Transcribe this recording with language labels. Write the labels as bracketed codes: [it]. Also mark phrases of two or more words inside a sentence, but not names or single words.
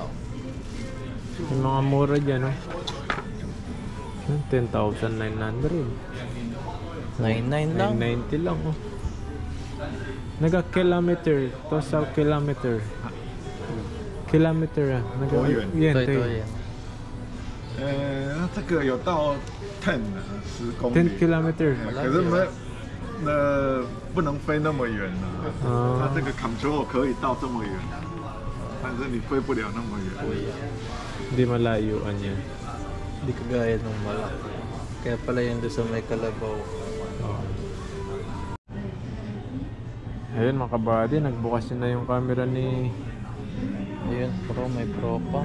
[tl] Yung mga mura dyan, no? 10,900. 99 lang. 990 lang, oh. Naga-kilometer. To sa kilometer. Kilometer, Toyo. Yan, Ito toyo. yan. [zh] 这个有到10 公里。 [tl] 10 kilometer. [zh] 可是不能飞那么远啊。它这个 control 可以到这么远，但是你飞不了那么远。 [tl] Hindi malayuan yan. Hindi kagaya nung malaki. Kaya pala yun doon sa may kalabaw. Oh. Ayun mga kabady, nagbukas na yung camera ni... Ayun, may pro pa.